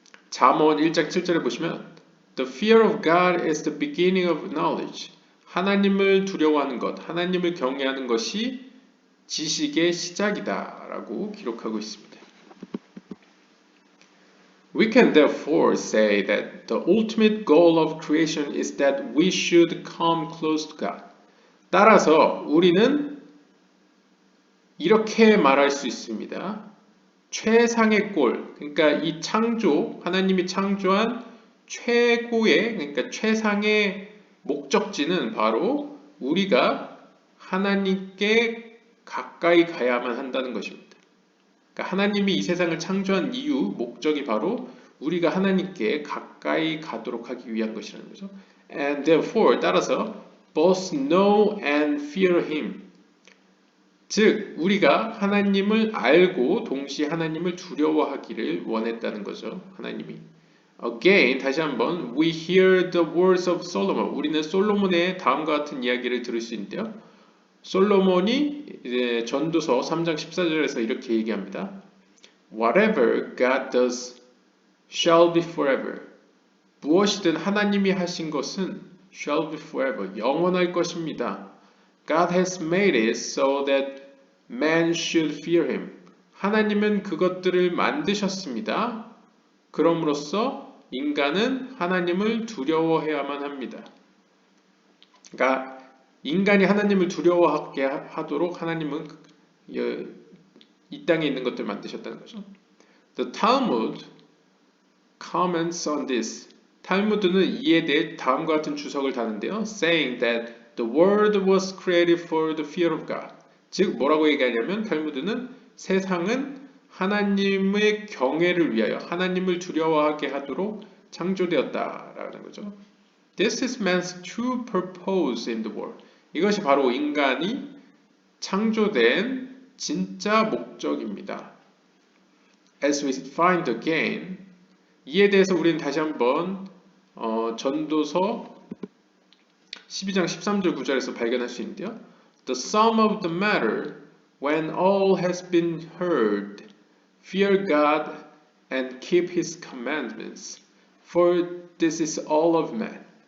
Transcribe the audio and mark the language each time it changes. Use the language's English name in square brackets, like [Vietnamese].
[Korean] 잠언 1장 7절에 보시면 [English] The fear of God is the beginning of knowledge. [Korean] 하나님을 두려워하는 것, 하나님을 경외하는 것이 지식의 시작이다 라고 기록하고 있습니다. [English] We can therefore say that the ultimate goal of creation is that we should come close to God. [Korean] 따라서 우리는 이렇게 말할 수 있습니다. 최상의 골, 그러니까 이 하나님이 창조한 최고의, 그러니까 최상의 목적지는 바로 우리가 하나님께 가까이 가야만 한다는 것입니다. 그러니까 하나님이 이 세상을 창조한 목적이 바로 우리가 하나님께 가까이 가도록 하기 위한 것이라는 거죠. [English] And therefore, [Korean] 따라서 [English] both know and fear Him. [Korean] 즉, 우리가 하나님을 알고 동시에 하나님을 두려워하기를 원했다는 거죠. 하나님이. [English] Again, [Korean] 다시 한번, [English] we hear the words of Solomon. [Korean] 우리는 솔로몬의 다음과 같은 이야기를 들을 수 있는데요. 솔로몬이 이제 전도서 3장 14절에서 이렇게 얘기합니다. [English] Whatever God does shall be forever. [Korean] 무엇이든 하나님이 하신 것은 [English] shall be forever. [Korean] 영원할 것입니다. [English] God has made it so that man should fear him. [Korean] 하나님은 그것들을 만드셨습니다. 그럼으로써 인간은 하나님을 두려워해야만 합니다. 그러니까 인간이 하나님을 두려워하게 하도록 하나님은 이 땅에 있는 것들을 만드셨다는 거죠. [English] The Talmud comments on this. [Korean] 탈무드는 이에 대해 다음과 같은 주석을 다는데요. [English] Saying that the world was created for the fear of God. [Korean] 즉 뭐라고 얘기하냐면 탈무드는 세상은 하나님의 경외를 위하여 하나님을 두려워하게 하도록 창조되었다라는 거죠. [English] This is man's true purpose in the world. [Korean] 이것이 바로 인간이 창조된 진짜 목적입니다. [English] As we find again, [Korean] 이에 대해서 우리는 다시 한번 전도서 12장 13절 9절에서 발견할 수 있는데요. [English] The sum of the matter, when all has been heard, fear God and keep His commandments, for this is all of man.